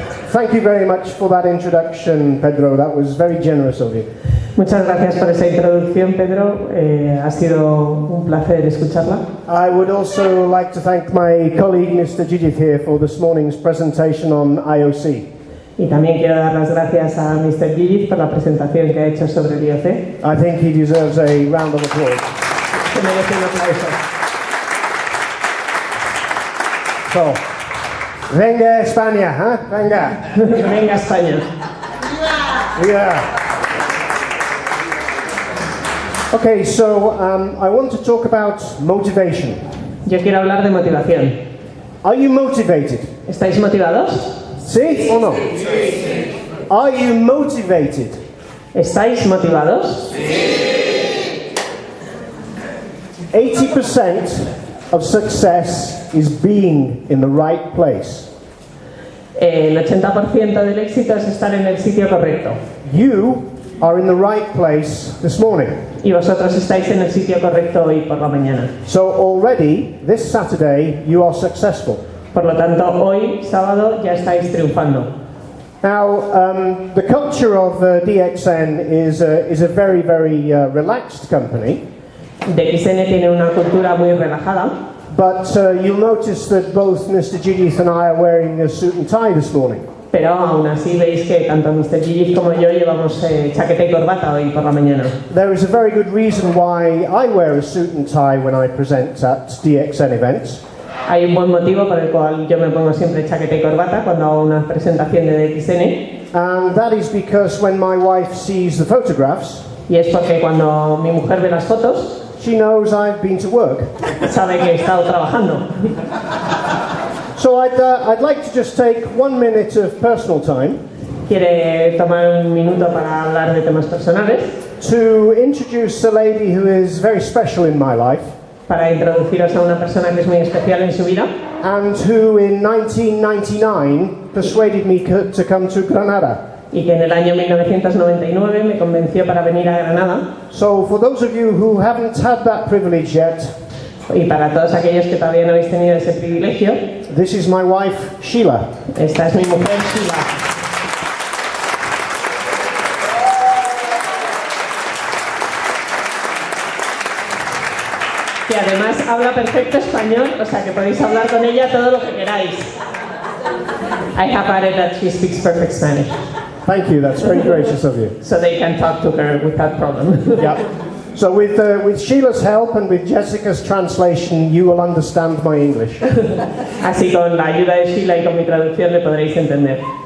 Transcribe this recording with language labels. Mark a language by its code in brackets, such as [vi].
[en] Thank you very much for that introduction, Pedro. That was very generous of you. [es] Muchas gracias por esa introducción, Pedro. Ha sido un placer escucharla. [en] I would also like to thank my colleague, Mr. Higgins, here for this morning's presentation on IOC. [es] Y también quiero dar las gracias a Mr. Higgins por la presentación que ha hecho sobre el IOC. [en] I think he deserves a round of applause. [es] Se merece un aplauso. So, venga España, ¿eh? Venga. Venga España. [en] Yeah. Okay, so I want to talk about motivation. [es] Yo quiero hablar de motivación. [en] Are you motivated? [es] ¿Estáis motivados? [en] Sí or no? Are you motivated? [es] ¿Estáis motivados? [en] 80% of success is being in the right place. [es] El 80% del éxito es estar en el sitio correcto. [en] You are in the right place this morning. [es] Y vosotros estáis en el sitio correcto hoy por la mañana. [en] So already, this Saturday, you are successful. [es] Por lo tanto, hoy, sábado, ya estáis triunfando. [en] Now, the culture of DXN is a very, very relaxed company. [es] DXN tiene una cultura muy relajada. [en] But you'll notice that both Mr. Higgins and I are wearing a suit and tie this morning. [es] Pero aún así veis que tanto Mr. Higgins como yo llevamos chaqueta y corbata hoy por la mañana. [en] There is a very good reason why I wear a suit and tie when I present at DXN events. [es] Hay un buen motivo por el cual yo me pongo siempre chaqueta y corbata cuando hago una presentación de DXN. [en] And that is because when my wife sees the photographs, [es] Y es porque cuando mi mujer ve las fotos, [en] she knows I've been to work. [es] sabe que he estado trabajando. [en] So I'd like to just take 1 minute of personal time [es] Quiere tomar un minuto para hablar de temas personales, [en] to introduce a lady who is very special in my life [es] para introduciros a una persona que es muy especial en su vida [en] and who in 1999 persuaded me to come to Granada. [es] y que en el año 1999 me convenció para venir a Granada. [en] So for those of you who haven't had that privilege yet, [es] Y para todos aquellos que todavía no habéis tenido ese privilegio, [en] this is my wife, Sheila. [es] esta es mi mujer, Sheila. Que además habla perfecto español, o sea que podéis hablar con ella todo lo que queráis. [en] I have added that she speaks perfect Spanish, Thank you, that's very gracious of you. so they can talk to her without problem. Yeah. So with Sheila's help and with Jessica's translation, you will understand my English. [es] Así con la ayuda de Sheila y con mi traducción le podréis entender.